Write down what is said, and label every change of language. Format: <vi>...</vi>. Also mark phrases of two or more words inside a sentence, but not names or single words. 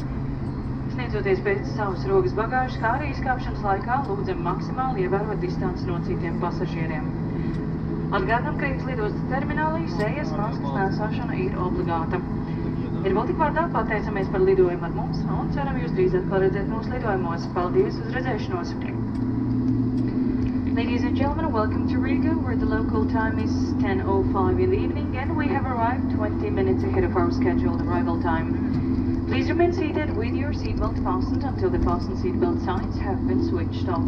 <lv>Sniedzoties pēc savas rokas bagāžas, kā arī izkāpšanas laikā, lūdzam maksimāli ievērot distanci no citiem pasažieriem. Atgādām, ka Rīgas lidostas terminālī sejas maskas nēsāšana ir obligāta. Ir vēl tik vārdā pateicamies par lidojumu ar mums un ceram jūs drīz atkal redzēt mūsu lidojumos. Paldies, uz redzēšanos!</lv> <en>Ladies and gentlemen, welcome to Riga, where the local time is 10:05 in the evening and we have arrived 20 minutes ahead of our scheduled arrival time. Please remain seated with your seatbelt fastened until the fasten seatbelt signs have been switched off.</en>